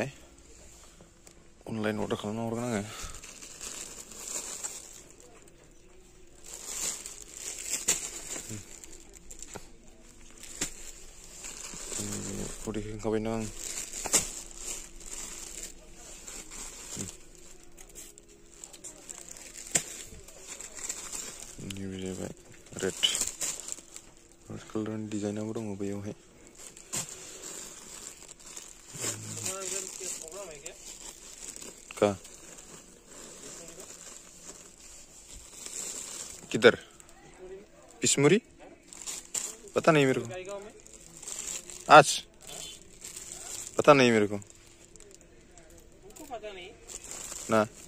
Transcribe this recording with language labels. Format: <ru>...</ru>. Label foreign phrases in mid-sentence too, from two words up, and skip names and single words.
<en>online order</en> <brx>खालामना हरगोन आङो। देखायखाबायना आं नैबे जाबाय रेड कालारनि डिजाइनाबो दङ बेयावहाय।</brx> <hi>किधर बिस्मुरी पता नहीं मेरे को। आज पता नहीं मेरे को ना।</hi>